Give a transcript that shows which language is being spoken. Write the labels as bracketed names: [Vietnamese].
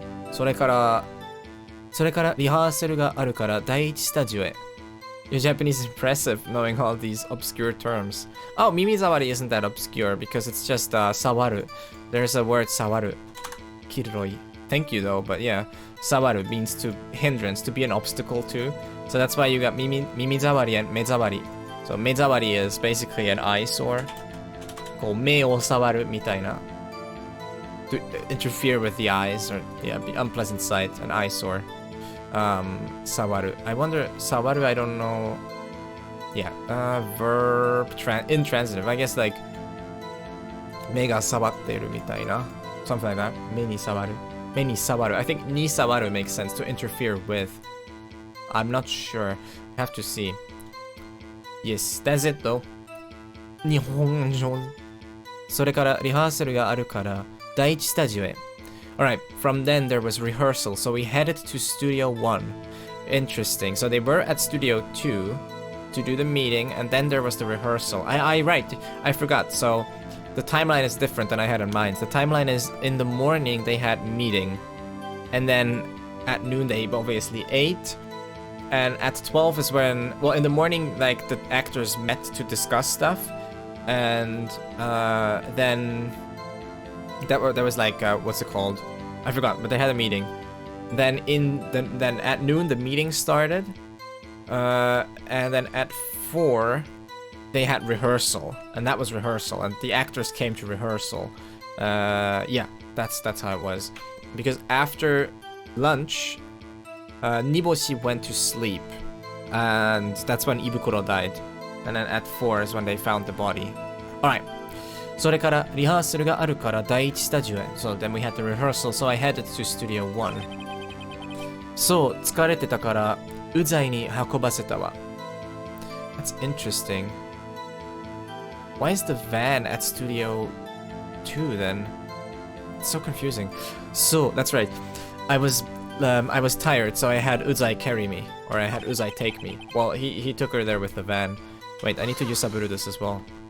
[Japanese] それからリハーサルがあるから第一スタジオへ. [English] Your Japanese is impressive, knowing all these obscure terms. Oh, Mimizawari isn't that obscure because it's just sawaru. There's a word sawaru. Kiroi. Thank you though, but yeah, sawaru means to hindrance, to be an obstacle too. So that's why you got Mimizawari and Mezawari. So Mezawari is basically an eyesore. [Japanese] こう目を触るみたいな. [English] To interfere with the eyes, or yeah, the unpleasant sight, an eyesore. Sawaru. I wonder, sawaru, I don't know. Yeah, verb, intransitive. I guess like [Japanese] 目が触ってるみたいな. [English] Something like that. [Japanese] 目に触る. 目に触る. [English] I think に触る makes sense, to interfere with. I'm not sure. I have to see. Yes, that's it though. 日本語. [Japanese] それからリハーサルがあるから第一スタジオへ. [English] Alright, from then there was rehearsal, so we headed to Studio 1. Interesting. So they were at Studio 2 to do the meeting, and then there was the rehearsal. Right, I forgot. So the timeline is different than I had in mind. The timeline is in the morning they had meeting, and then at noon they obviously ate, and at 12 is when, well, in the morning, like, the actors met to discuss stuff, and then there was like, what's it called? I forgot, but they had a meeting. Then then at noon the meeting started, and then at 4 they had rehearsal, and that was rehearsal, and the actors came to rehearsal. Yeah, that's how it was. Because after lunch, Niboshi went to sleep, and that's when Ibukuro died. And then at 4 is when they found the body. Alright. [Japanese] それからリハーサルがあるから第一スタジオへ. [English] So then we had the rehearsal, so I headed to Studio 1. [Japanese] そう、疲れてたからうざいに運ばせたわ. [English] That's interesting. Why is the van at Studio 2 then? It's so confusing. So, that's right. I was tired, so I had Uzai carry me. Or I had Uzai take me. Well, he took her there with the van. Wait, I need to use Saburu this as well.